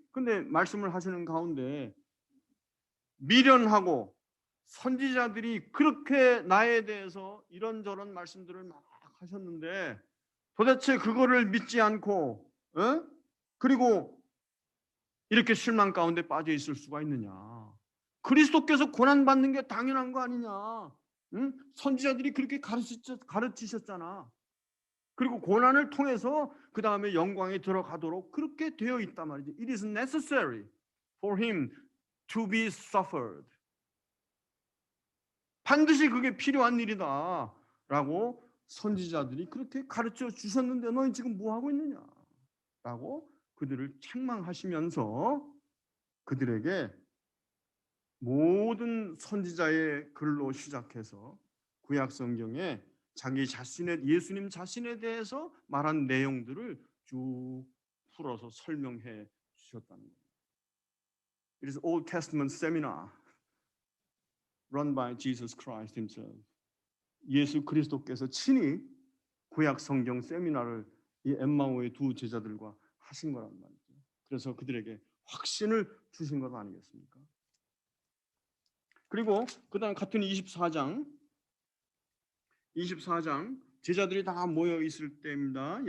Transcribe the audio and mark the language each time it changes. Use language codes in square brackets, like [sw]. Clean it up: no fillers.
[ko] 근데 말씀을 하시는 가운데 미련하고 선지자들이 그렇게 나에 대해서 이런저런 말씀들을 막 하셨는데 도대체 그거를 믿지 않고 그리고 이렇게 실망 가운데 빠져 있을 수가 있느냐. 그리스도께서 고난받는 게 당연한 거 아니냐. 응? 선지자들이 그렇게 가르치셨잖아. 그리고 고난을 통해서 그 다음에 영광에 들어가도록 그렇게 되어 있단 말이지. [en] It is necessary for him to be suffered. [ko] 반드시 그게 필요한 일이다 라고 선지자들이 그렇게 가르쳐 주셨는데 너희 지금 뭐 하고 있느냐 라고 그들을 책망하시면서 그들에게 모든 선지자의 글로 시작해서 구약 성경에 자기 자신의 예수님 자신에 대해서 말한 내용들을 쭉 풀어서 설명해 주셨다는 거예요. [en] It is Old Testament seminar run by Jesus Christ himself. [ko] 예수 그리스도께서 친히 구약 성경 세미나를 이 엠마오의 두 제자들과 하신 거란 말이죠. 그래서 그들에게 확신을 주신 것 아니겠습니까? 그리고 그다음 같은 24장 제자들이 다 모여 있을 때입니다.